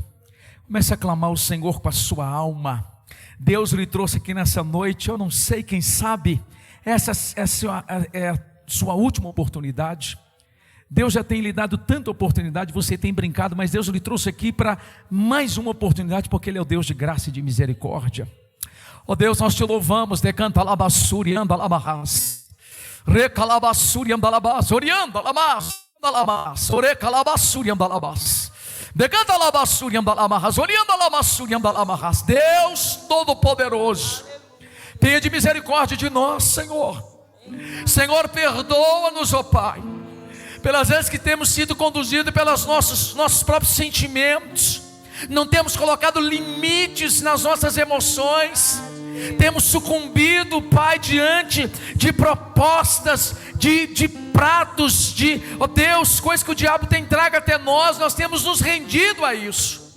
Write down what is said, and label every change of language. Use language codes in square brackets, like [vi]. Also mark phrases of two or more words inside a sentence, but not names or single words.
[pt] Comece a clamar o Senhor com a sua alma. Deus lhe trouxe aqui nessa noite, eu não sei, quem sabe, essa é a sua última oportunidade. Deus já tem lhe dado tanta oportunidade, você tem brincado, mas Deus lhe trouxe aqui para mais uma oportunidade, porque Ele é o Deus de graça e de misericórdia. Ó Deus, nós te louvamos, decanta labassuri andalabarras, recalabassuri andalabas, orianda lamas, andalabas, orecalabassuri andalabas, decanta labassuri andalamarras, orianda lamassuri andalamarras. Deus Todo-Poderoso, Tenha de misericórdia de nós, Senhor. Senhor, perdoa-nos, ó Pai, pelas vezes que temos sido conduzidos pelos nossos próprios sentimentos, não temos colocado limites nas nossas emoções, temos sucumbido, Pai, diante de propostas, de pratos, ó Deus, coisas que o diabo tem trago até nós temos nos rendido a isso.